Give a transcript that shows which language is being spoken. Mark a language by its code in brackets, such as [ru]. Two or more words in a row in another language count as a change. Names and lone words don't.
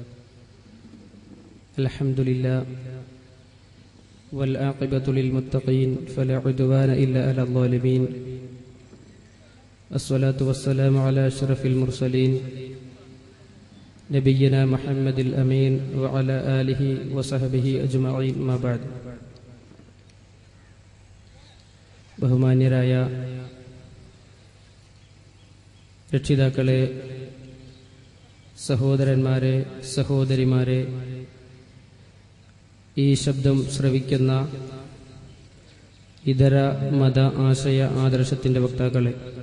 [ar] الحمد لله والعاقبة للمتقين فلا عدوان إلا على الظالمين. الصلاة والسلام على أشرف المرسلين نبينا محمد الأمين وعلى آله وصحبه أجمعين. ما بعد. [ml] ബഹുമാന്യരായ രക്ഷിതാക്കളെ, സഹോദരന്മാരെ, സഹോദരിമാരെ, ഈ ശബ്ദം ശ്രവിക്കുന്ന ഇതര മത ആശയ ആദർശത്തിന്റെ വക്താക്കളെ,